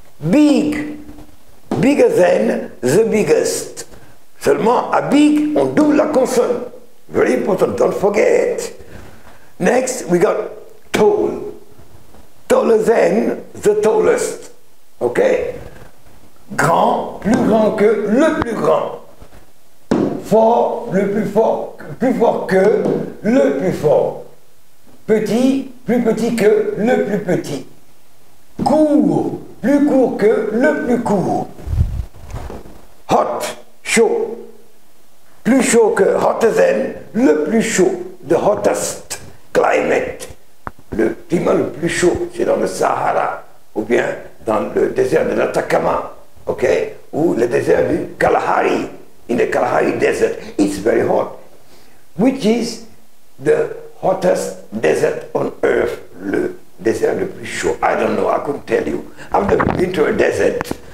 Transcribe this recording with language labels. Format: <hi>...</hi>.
<en>Big, bigger than the biggest.</en> <fr>Seulement, à big, on double la consonne.</fr> <en>Very important, don't forget. Next, we got tall. Taller than the tallest.</en> <fr>Okay? Grand, plus grand que le plus grand. Fort, le plus fort que le plus fort. Petit, plus petit que le plus petit. Court, plus court que le plus court. Hot, chaud. Plus chaud que</fr> <en>hotter than,</en> <fr>le plus chaud.</fr> <en>The hottest climate.</en> <fr>Le climat le plus chaud, c'est dans le Sahara, ou bien dans le désert de l'Atacama, ok, ou le désert du Kalahari.</fr> <en>In the Kalahari Desert, it's very hot. Which is the hottest desert on earth?</en> <fr>Le désert le plus chaud.</fr> <en>I don't know, I couldn't tell you. I've never been to a desert.</en>